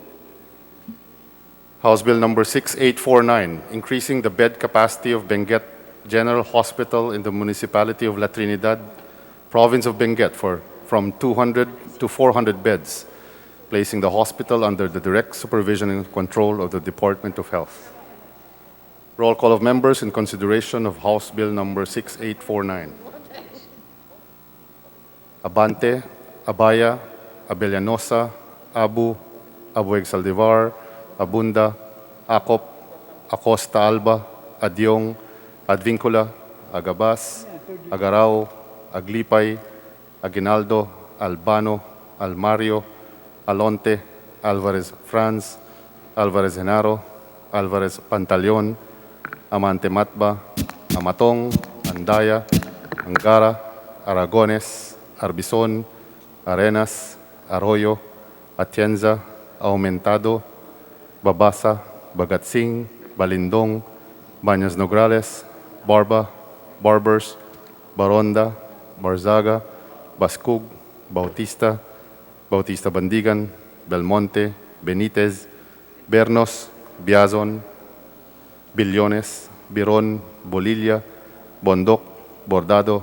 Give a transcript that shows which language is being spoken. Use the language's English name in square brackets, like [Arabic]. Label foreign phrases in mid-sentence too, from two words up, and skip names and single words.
[English] House Bill number 6849, increasing the bed capacity of Benguet General Hospital in the municipality of La Trinidad, province of Benguet, from 200 to 400 beds, placing the hospital under the direct supervision and control of the Department of Health. Roll call of members in consideration of House Bill number 6849. Abante, Abaya, Abellanosa, Abu Abueg Saldivar, Abunda, Acop, Acosta Alba, Adyong, Advincula, Agabas, Agarao, Aglipay, Aguinaldo, Albano, Almario, Alonte, Alvarez Franz, Alvarez Genaro, Alvarez Pantaleon, Amante Matba, Amatong, Andaya, Angara, Aragones, Arbizon, Arenas, Arroyo, Atienza, Aumentado, Babasa, Bagatsing, Balindong, Baños Nograles, Barba, Barbers, Baronda, Barzaga, Bascug, Bautista, Bautista Bandigan, Belmonte, Benitez, Bernos, Biazon, Billones, Biron, Bolilla, Bondoc, Bordado,